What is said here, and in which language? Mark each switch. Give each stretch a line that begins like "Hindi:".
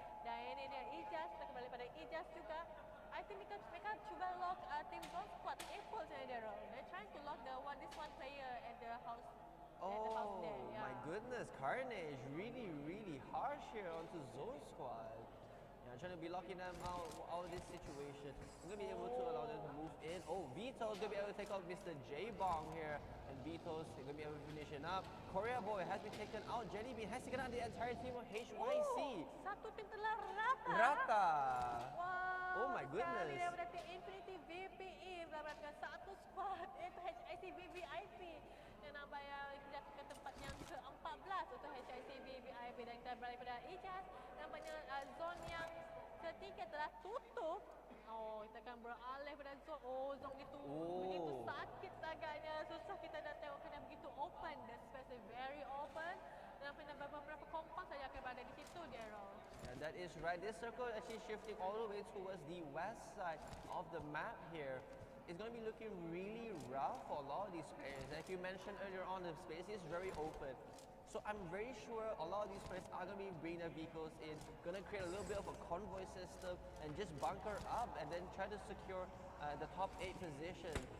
Malay: Dan ini dia Ijaz, kita kembali pada Ijaz juga.
English: I think
Malay: mereka cuba lock team zone squad Esports and Daryl.
English: They're trying to lock this one player at the house. Oh there, yeah. my goodness, Carnage really harsh here onto Zone Squad. Yeah, trying to be locking them out of this situation. I'm gonna be able to allow them to move in. Oh, Vito's gonna be able to take out Mr. J-Bong here. And Vito's gonna be able to finish it up. Korea Boy has been taken out. Jellybean has taken out the entire team of HYC.
Malay: Satu tim telah rata. Rata.
English: Wow. Oh my goodness.
Malay: Sekali daripada tim Infinity VPE mendapatkan satu squad iaitu HIC VVIP. Dan nampaknya kita ke tempat yang ke-14 untuk HIC VVIP, dan kita beralih pada Ijaz. Nampaknya zone yang ketiga telah tutup. Oh, kita akan beralih pada zone. Oh, zone begitu sakit agaknya. Susah kita dah tengok kena begitu open.
English: The space is very open.
Malay: Dan beberapa kompas saja akan berada di situ, Daryl.
English: Yeah, that is right. This circle actually shifting all the way towards the west side of the map here. It's going to be looking really rough for a lot of these players. Like you mentioned earlier on, the space is very open. So I'm very sure a lot of these players are going to be bringing their vehicles in, going to create a little bit of a convoy system and just bunker up and then try to secure the top 8 position.